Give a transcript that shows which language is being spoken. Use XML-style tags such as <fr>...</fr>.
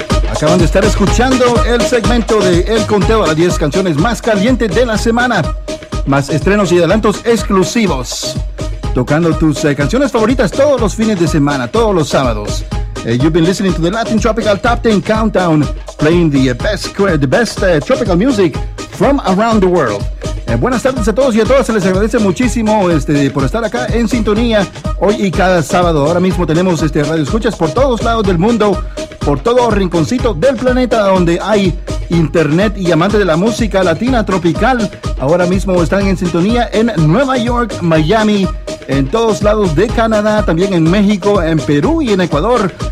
<es>Acaban de estar escuchando el segmento de El Conteo a las 10 canciones más calientes de la semana. Más estrenos y adelantos exclusivos. Tocando tus canciones favoritas todos los fines de semana, todos los sábados.</es> <en>You've been listening to the Latin Tropical Top 10 Countdown, playing the best tropical music from around the world.</en> <es>Buenas tardes a todos y a todas. Se les agradece muchísimo por estar acá en sintonía hoy y cada sábado. Ahora mismo tenemos radio escuchas por todos lados del mundo, por todo rinconcito del planeta donde hay internet y amantes de la música latina tropical. Ahora mismo están en sintonía en Nueva York, Miami, en todos lados de Canadá, también en México, en Perú y en Ecuador.</es>